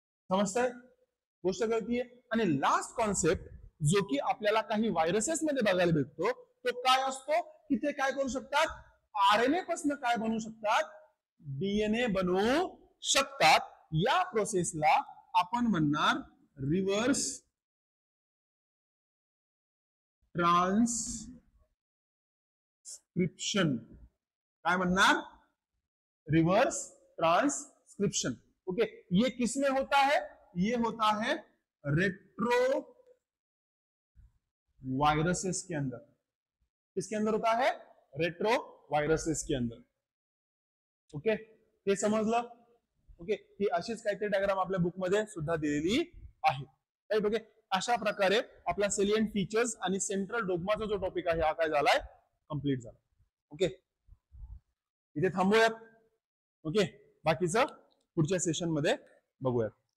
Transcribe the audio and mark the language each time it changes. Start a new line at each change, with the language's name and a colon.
Marathi: समजतंय? गोष्ट कळतीये. आणि लास्ट कॉन्सेप्ट जो की आपल्याला काही व्हायरसेस मध्ये बघायला भेटतो तो काय असतो, की ते काय करू शकतात, आरएनए पासून काय बनवू शकतात, डीएनए बनवू शकतात. या प्रोसेसला आपण म्हणणार रिव्हर्स ट्रान्सक्रिप्शन. काय म्हणणार, रिवर्स ट्रांसक्रिप्शन.
Hindi: ओके, ये किसमें होता है, ये होता है रेट्रो वायरसेस के अंदर. किसके अंदर होता है, रेट्रो वायरसेस के अंदर.
Marathi: ओके, हे समजलं. ओके, ही अशीच काहीतरी डायग्राम आपल्या बुक मध्ये सुद्धा दिलेली आहे. राईट. ओके, अशा प्रकारे आपला सेलियंट फीचर्स आणि सेंट्रल डोग्माचा जो टॉपिक आहे हा काय झालाय, कंप्लीट झाला. ओके, इथे थांबूयात. ओके, बाकीचं पुढच्या सेशन मध्ये बघूयात.